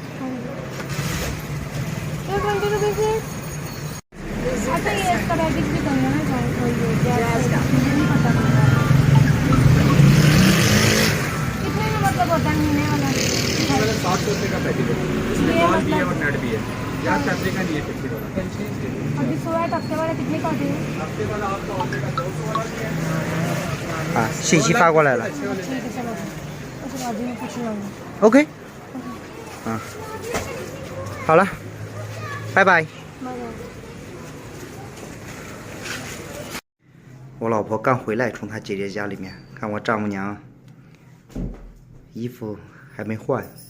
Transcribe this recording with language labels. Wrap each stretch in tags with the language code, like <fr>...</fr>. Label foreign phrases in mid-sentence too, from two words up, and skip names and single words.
<hi>20 रुपीज़ अच्छा ये इसका रेडिट भी करना है ना कोई नहीं पता कितने में मतलब होता है महीने वाला 700 रुपये का पैकेज है इसमें कॉल भी है और नेट भी है यार पैसे का नहीं है 50 वाला अभी 16 हफ्ते वाला कितने का होते हैं हफ्ते वाला आपका हो जाएगा 200 वाला भी है</hi> <zh>啊，信息发过来了。</zh> <hi>ठीक है चलो उसके बाद में पूछ लूँगा</hi> <zh>OK。啊，好了，拜拜。我老婆刚回来，从她姐姐家里面，看我丈母娘衣服还没换。</zh>